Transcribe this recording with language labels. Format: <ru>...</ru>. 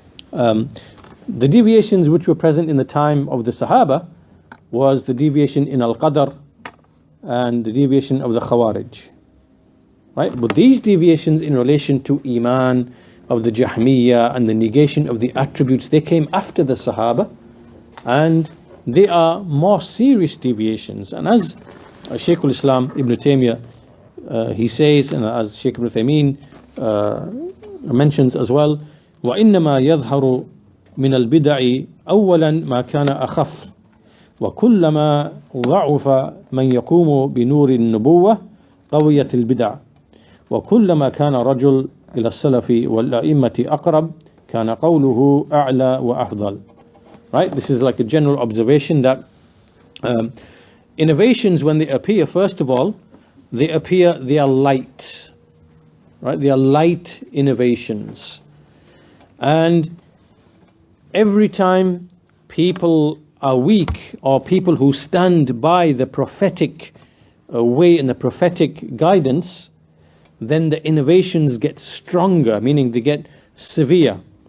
<en>The deviations which were present in the time of the Sahaba was the deviation in Al-Qadr and the deviation of the Khawarij. Right? But these deviations in relation to Iman of the Jahmiyyah and the negation of the attributes, they came after the Sahaba, and they are more serious deviations. And as Shaykh al-Islam Ibn Taymiyyah, he says, and as Shaykh Ibn Taymiyyah mentions as well,</en> <ar>وَإِنَّمَا يَظْهَرُ مِنَ الْبِدَعِ أَوَّلًا مَا كَانَ أَخَفَّ وَكُلَّمَا ضَعُفَ مَنْ يَقُومُ بِنُورِ النُّبُوَّةِ قَوِيَّتِ الْبِدَعِ وَكُلَّمَا كَانَ رَجُلٌ إِلَى السَّلَفِ وَالْأَئِمَّةِ أَقْرَبَ كَانَ قَوْلُهُ أَعْلَى وَأَفْضَلُ.</ar> <en>Right? This is like a general observation that innovations, when they appear, first of all, they are light. Right? They are light innovations. And every time people are weak, or people who stand by the prophetic way and the prophetic guidance, then the innovations get stronger, meaning they get severe.</en>